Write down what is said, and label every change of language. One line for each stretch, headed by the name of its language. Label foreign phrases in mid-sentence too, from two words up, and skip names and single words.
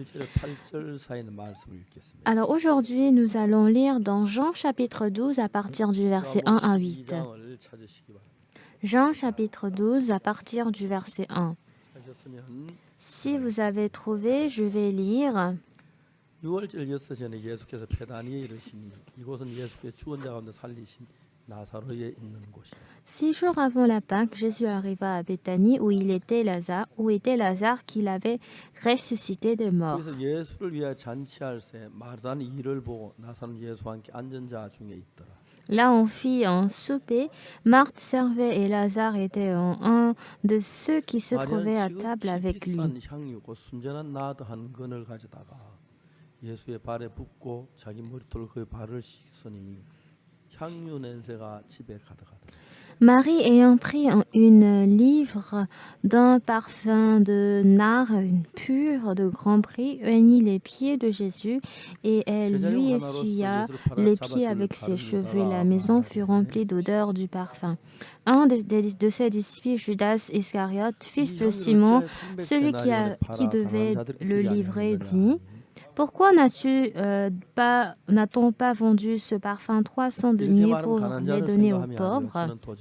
French: Alors aujourd'hui, nous allons lire dans Jean chapitre 12 à partir du verset 1 à 8. Jean chapitre 12 à partir du verset 1. Si vous avez trouvé, je vais lire.
Korean: 6월절 6시에는 예수께서 베다니에 이르시니 이곳은 예수께서 죽은 자 가운데 살리신 나사로에 있는 곳이라.
French: 6 jours avant la Pâque, Jésus arriva à Béthanie où était Lazare qu'il avait ressuscité des morts.
Korean: 그래서 예수를 위하여 잔치할 새 마르다는 이를 보고 나사로는 예수와 함께 앉은 자 중에 있더라.
French: Là, on fit un souper. Marthe servait et Lazare était un de ceux qui se trouvaient à table avec lui.
Korean: 향유고 순전한 나드 한 근을 가져다가 예수의 발에 붓고 자기 머리털로 그의 발을 씻으니 향유 냄새가 집에 가득하더라.
French: Marie ayant pris une livre d'un parfum de nard pur de grand prix, unit les pieds de Jésus et elle lui essuya les pieds avec ses cheveux. Et la maison fut remplie d'odeur du parfum. Un de ses disciples, Judas Iscariote, fils de Simon, celui qui devait le livrer, dit: pourquoi n'a-t-on pas vendu ce parfum 300 deniers pour les donner aux pauvres?